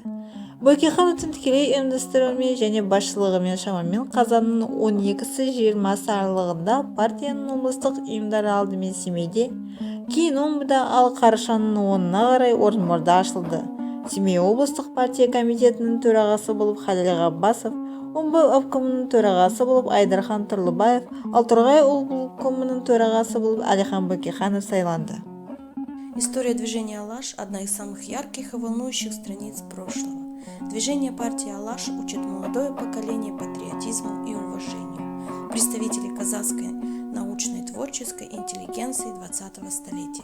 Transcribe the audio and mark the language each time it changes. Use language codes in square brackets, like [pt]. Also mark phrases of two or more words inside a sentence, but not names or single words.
[kk] Бөкейхановтың тікелей ұйымдастыруымен және басшылығымен шамамен қазанның 12-20 аралығында партияның облыстық ұйымдары алдымен Семейде, кейін омбыда, ал қарашаның 10-на қарай Орынборда ашылды. Семей облыстық партия комитетінің төрағасы болып Халел Ғаббасов, омбы обкомының төрағасы болып Айдархан Тұрлыбаев, ал Торғай облкомының төрағасы болып Әлихан Бөкейханов сайланды. [ru] История движения «Алаш» – одна из самых ярких и волнующих страниц прошлого. Движение партии «Алаш» учит молодое поколение патриотизму и уважению. Представители казахской научной творческой интеллигенции 20-го столетия.